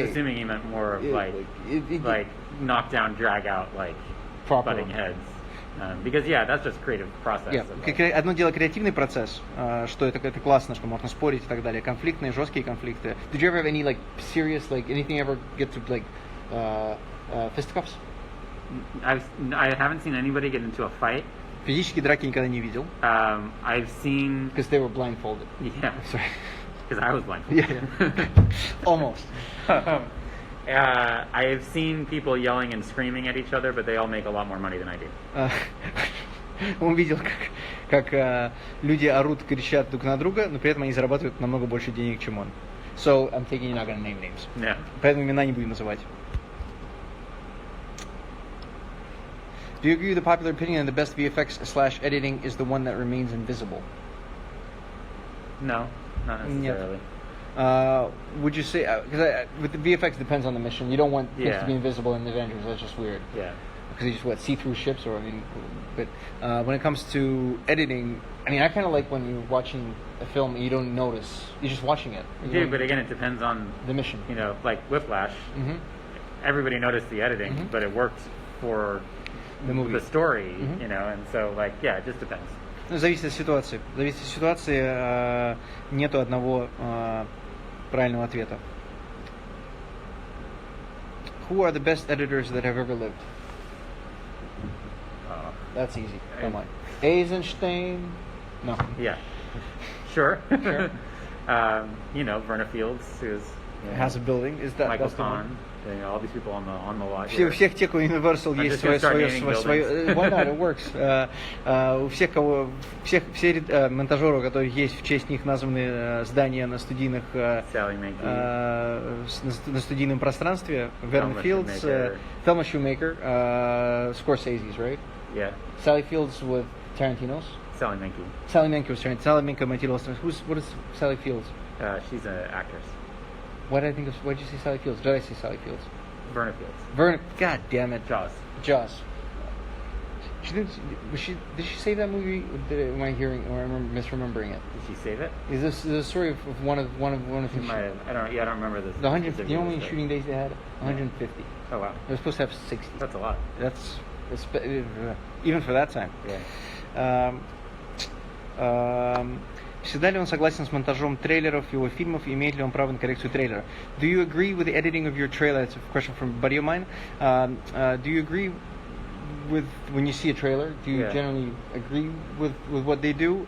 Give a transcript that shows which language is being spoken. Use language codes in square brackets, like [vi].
[en] I was assuming he meant more of like knock down, drag out, like butting heads. Because that's just creative process. [ru] Одно дело креативный процесс, что это классно, что можно спорить и так далее. Конфликтные, жесткие конфликты. [en] Did you ever have any serious anything ever get to fisticuffs? I haven't seen anybody get into a fight. [ru] Физические драки никогда не видел. [en] I've seen because they were blindfolded. Yeah. Sorry. Because I was blindfolded. Yeah. Almost. I have seen people yelling and screaming at each other, but they all make a lot more money than I do. [ru] Он видел, как люди орут, кричат друг на друга, но при этом они зарабатывают намного больше денег, чем он. [en] So I'm thinking you're not going to name names. Yeah. [ru] Поэтому имена не будем называть. [en] Do you agree with the popular opinion that the best VFX/editing is the one that remains invisible? No, not necessarily. Would you say, because with the VFX depends on the mission. You don't want things to be invisible in the Avengers. That's just weird. Yeah. Because you just see through ships, but when it comes to editing, I kind of like when you're watching a film and you don't notice. You're just watching it. You do, but again, it depends on the mission. Like Whiplash. Mm-hmm. Everybody noticed the editing, but it worked for the movie, the story, and so it just depends. [ru] Зависит от ситуации. Зависит от ситуации. Нету одного правильного ответа. [en] Who are the best editors that have ever lived? That's easy. Come on. Eisenstein? No. Yeah. Sure. Verna Fields, who's has a building. Is that Michael Kahn? All these people on the lot. [ru] У всех тех, у Universal есть свое. [en] Why not? It works. [ru] У все монтажеры, у которых есть в честь них названы здания на студийных, на студийном пространстве. [en] Verna Fields, Thelma Shoemaker, Scorsese's, right? Yeah. Sally Fields with Tarantino's. Sally Menke. Sally Menke was Tarantino. Sally Menke [ru] монтировалась. [en] What is Sally Fields? She's an actress. What did you say Sally Fields? Did I say Sally Fields? Verna Fields. Verna. God damn it. Jaws. Did she save that movie? Am I hearing or am I misremembering it? Did she save it? Is this a story of one of the? She might have. I don't remember this. The 100. You know how many shooting days they had? 150. Oh wow. They were supposed to have 60. That's a lot. That's even for that time. Yeah. [ru] Всегда ли он согласен с монтажом трейлеров его фильмов и имеет ли он право на коррекцию трейлера? [en] Do you agree with the editing of your trailer? That's a question from a buddy of mine. Do you agree with when you see a trailer? Do you generally agree with what they do?